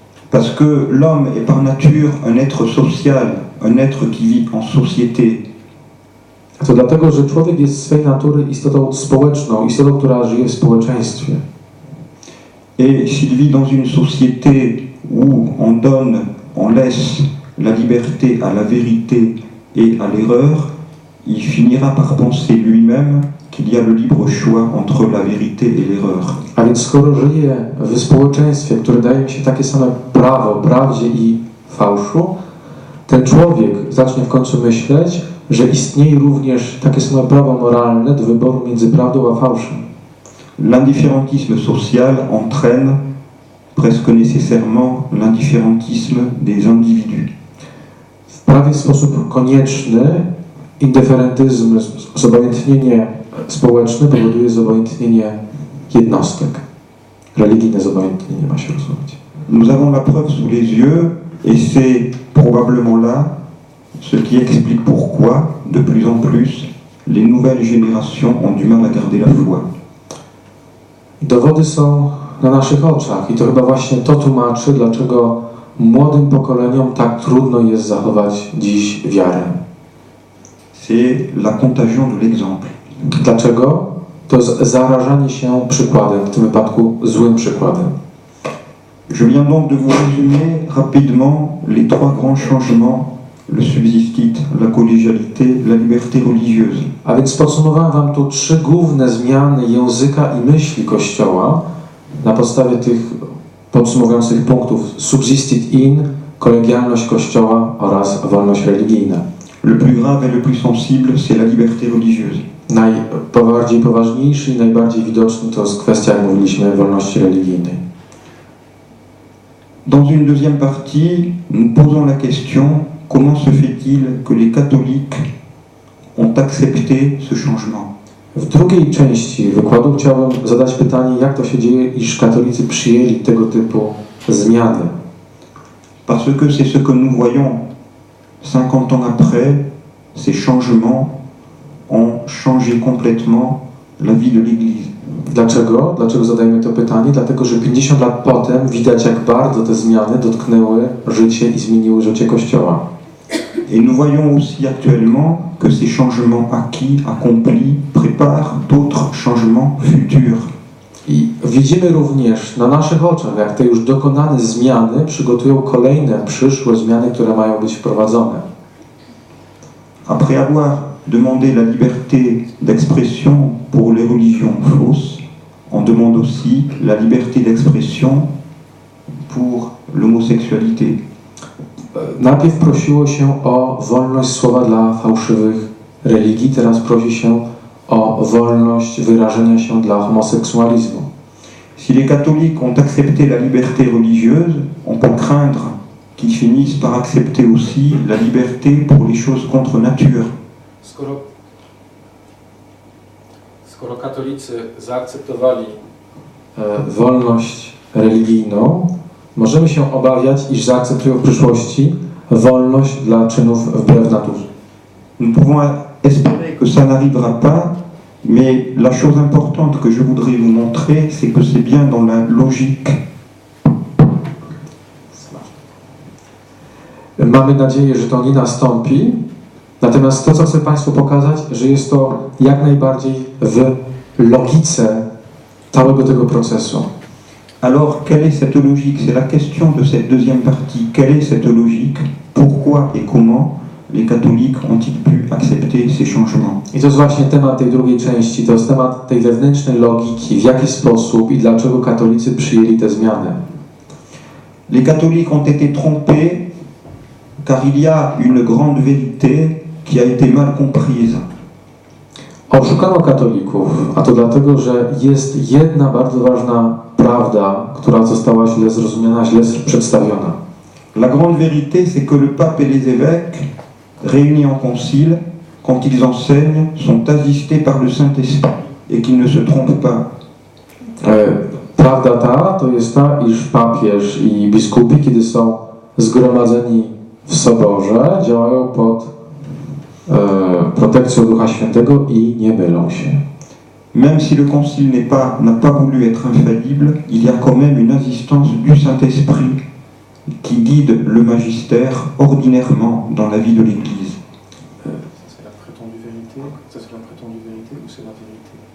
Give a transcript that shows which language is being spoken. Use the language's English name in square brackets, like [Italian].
[French] Parce que l'homme est par nature un être social, un être qui vit en société. [Polish] To dlatego, że człowiek jest z swej natury istotą społeczną, istotą, która żyje w społeczeństwie. [French] Et s'il vit dans une société où on laisse la liberté à la vérité et à l'erreur, il finira par penser lui-même qu'il y a le libre choix entre la vérité et l'erreur. [Polish] A więc skoro żyje w społeczeństwie, które daje mi się takie same prawo, prawdzie i fałszu, ten człowiek zacznie w końcu myśleć, że istnieje również takie same prawo moralne do wyboru między prawdą a fałszem. [French] L'indifférentisme social entraîne presque nécessairement l'indifférentisme des individus. [Polish] W prawie sposób konieczny indyferentyzm, zobojętnienie społeczne powoduje zobojętnienie jednostek. Religijne zobojętnienie ma się rozumieć. [French] Nous avons la preuve sous les yeux et c'est probablement là ce qui explique pourquoi, de plus en plus, les nouvelles générations ont du mal à garder la foi. [Polish] Dowody są na naszych oczach i to chyba właśnie to tłumaczy, dlaczego młodym pokoleniom tak trudno jest zachować dziś wiarę. [French] C'est la contagion de l'exemple. [Polish] Dlaczego? To jest zarażanie się przykładem, w tym wypadku złym przykładem. [French] Je viens donc de vous résumer rapidement les trois grands changements, le subsistit, la collégialité, la liberté religieuse. [Polish] A więc podsumowałem wam tu trzy główne zmiany języka i myśli Kościoła na podstawie tych podsumowujących punktów: subsistit in, kolegialność Kościoła oraz wolność religijna. [French] Le plus grave et le plus sensible, c'est la liberté religieuse. [Polish] Najbardziej poważniejszy i najbardziej widoczny to jest kwestia, jak mówiliśmy, wolności religijnej. [French] Dans une deuxième partie, nous posons la question: comment se fait-il que les catholiques ont accepté ce changement? [Polish] W drugiej części wykładu chciałbym zadać pytanie, jak to się dzieje, iż katolicy przyjęli tego typu zmiany. [French] Parce que c'est ce que nous voyons 50 ans après, ces changements ont changé complètement la vie de l'Église. [Polish] Dlaczego? Dlaczego zadajemy to pytanie? Dlatego, że 50 lat potem widać, jak bardzo te zmiany dotknęły życie i zmieniły życie Kościoła. [French] Et nous voyons aussi actuellement que ces changements acquis, accomplis, préparent d'autres changements futurs. [Polish] I widzimy również na naszych oczach, jak te już dokonane zmiany przygotują kolejne, przyszłe zmiany, które mają być wprowadzone. [French] Après avoir demandé la liberté d'expression pour les religions fausses, on demande aussi la liberté d'expression pour l'homosexualité. [Polish] Najpierw prosiło się o wolność słowa dla fałszywych religii, teraz prosi się o wolność wyrażenia się dla homoseksualizmu. [French] Si les catholiques ont accepté la liberté religieuse, on peut craindre qu'ils finissent par accepter aussi la liberté pour les choses contre nature. [Polish] Skoro katolicy zaakceptowali wolność religijną, możemy się obawiać, iż zaakceptują w przyszłości wolność dla czynów wbrew naturze. [French] Nous pouvons espérer que ça n'arrivera pas, mais la chose importante que je voudrais vous montrer, c'est que c'est bien dans la logique. [Polish] Mamy nadzieję, że to nie nastąpi, natomiast to, co chcę Państwu pokazać, że jest to jak najbardziej w logice całego tego procesu. [French] Alors, quelle est cette logique? C'est la question de cette deuxième partie. Quelle est cette logique? Pourquoi et comment les catholiques ont-ils pu accepter ces changements? [Polish] I to jest właśnie temat tej drugiej części, to jest temat tej wewnętrznej logiki, w jaki sposób i dlaczego katolicy przyjęli te zmiany. [French] Les catholiques ont été trompés car il y a une grande vérité qui a été mal comprise. [Polish] Oszukano katolików, a to dlatego, że jest jedna bardzo ważna prawda, która została źle zrozumiana, źle przedstawiona. [French] La grande vérité, c'est que le pape et les évêques, réunis en concile, quand ils enseignent, sont assistés par le Saint-Esprit et qu'ils ne se trompent pas. [Polish] Prawda ta to jest ta, iż papież i biskupi, kiedy są zgromadzeni w soborze, działają pod protekcją Ducha Świętego i nie mylą się. [French] Même si le concile n'a pas voulu être infaillible, il y a quand même une assistance du Saint-Esprit qui guide le magistère ordinairement dans la vie de l'Église. C'est la prétendue vérité? Ça c'est la prétendue vérité ou c'est la vérité?